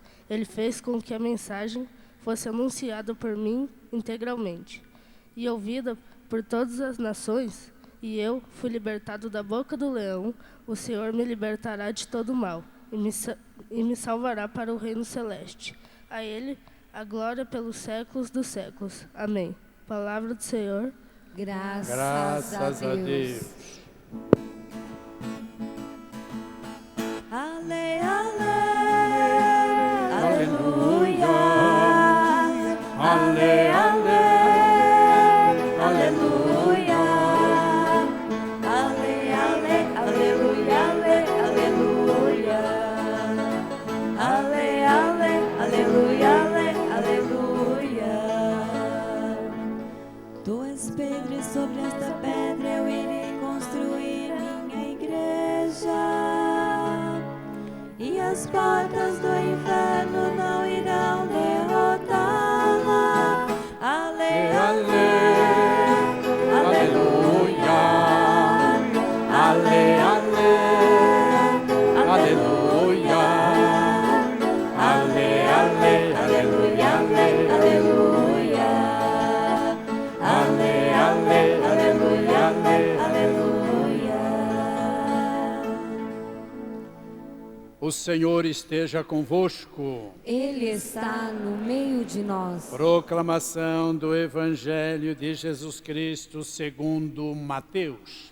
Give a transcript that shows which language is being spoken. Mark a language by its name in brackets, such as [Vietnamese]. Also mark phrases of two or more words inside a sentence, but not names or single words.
[Portuguese] Ele fez com que a mensagem fosse anunciada por mim integralmente e ouvida por todas as nações, e eu fui libertado da boca do leão. O Senhor me libertará de todo mal e me salvará para o reino celeste. A Ele a glória pelos séculos dos séculos. Amém. Palavra do Senhor. Graças a Deus. Ale, ale, aleluia. Ale, ale, Aleluia. Ale, ale, aleluia, ale, aleluia. Ale, ale, aleluia, ale, aleluia. Tu és Pedro e sobre esta pedra eu irei construir minha igreja. E as portas do inferno não irão derrotá-la. Ale, ale, aleluia. Ale, ale, aleluia. Ale, ale, aleluia, aleluia. Ale, ale, aleluia, aleluia. o Senhor esteja convosco. Ele está no meio de nós. Proclamação do Evangelho de Jesus Cristo segundo Mateus.